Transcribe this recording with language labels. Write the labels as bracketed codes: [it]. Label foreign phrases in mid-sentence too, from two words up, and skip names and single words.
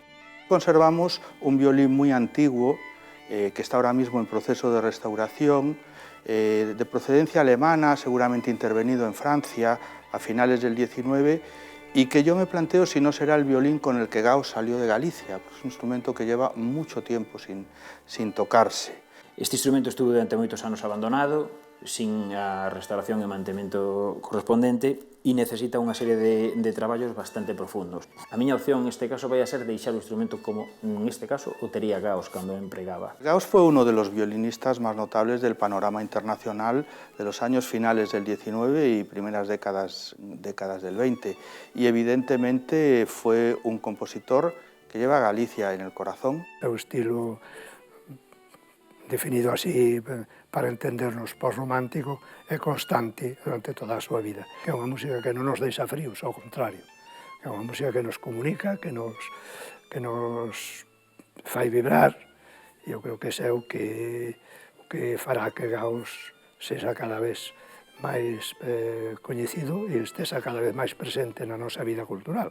[es] Conservamos un violín muy antiguo, que está ahora mismo en proceso de restauración, de procedencia alemana, seguramente intervenido en Francia a finales del XIX, y que yo me planteo si no será el violín con el que Gauss salió de Galicia, porque es un instrumento que lleva mucho tiempo sin tocarse. [gl] Este instrumento estuvo durante moitos anos abandonado, sin a restauración e mantemento correspondente, e necesita unha serie de traballos bastante profundos. A miña opción neste caso vai a ser deixar o instrumento como, neste caso, o tería Gauss cando o empregaba. [es] Gauss fue uno de los violinistas más notables del panorama internacional de los años finales del XIX y primeras décadas del XX, y evidentemente fue un compositor que lleva a Galicia en el corazón. [gl] O estilo definido así para entendernos postromántico é constante durante toda a súa vida. Que é unha música que non nos deixa fríos, ao contrario. Que é unha música que nos comunica, que nos fai vibrar. E eu creo que ese é o que fará que Gauss sexa cada vez máis coñecido e estesa cada vez máis presente na nosa vida cultural.